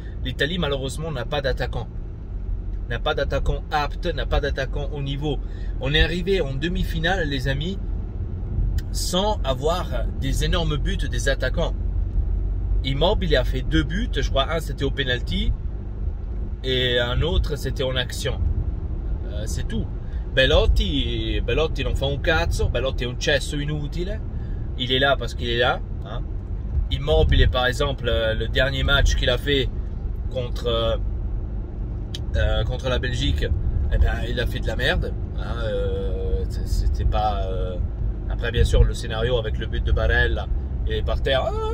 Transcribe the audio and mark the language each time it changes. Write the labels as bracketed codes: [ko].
[fr] L'Italie malheureusement n'a pas d'attaquant. N'a pas d'attaquant apte, n'a pas d'attaquant au niveau. On est arrivé en demi-finale, les amis, sans avoir des énormes buts des attaquants. Immobile a fait 2 buts, je crois un c'était au penalty et un autre c'était en action. C'est tout. [it] Belotti non fa un cazzo, Belotti è un cesso inutile. [fr] Il est là parce qu'il est là. Hein. Immobile par exemple, le dernier match qu'il a fait contre la Belgique, eh ben, il a fait de la merde. Hein. C'était pas. Après bien sûr le scénario avec le but de Barella, il est par terre.